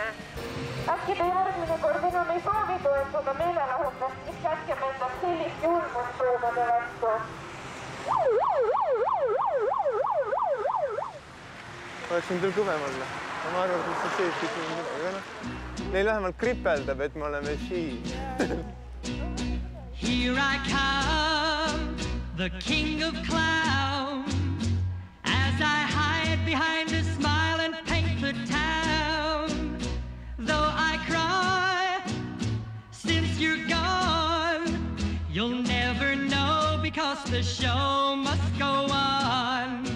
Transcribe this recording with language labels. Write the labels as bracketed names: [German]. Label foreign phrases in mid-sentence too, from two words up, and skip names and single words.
[Estonian] Äkki te järgmine kord enam ei soovi toetada meelelahutust, mis kätkeb endast sellist julmust loomade vastu? Oleks nüüd veel kõvem olla. Ma arvan, et see sees kõik on midagi, aga neil vähemalt kripeldab, et me oleme siin. [English] Here I come, the king of clowns, as I hide behind a smile and paint the town. Though I cry, since you're gone, you'll never know because the show must go on.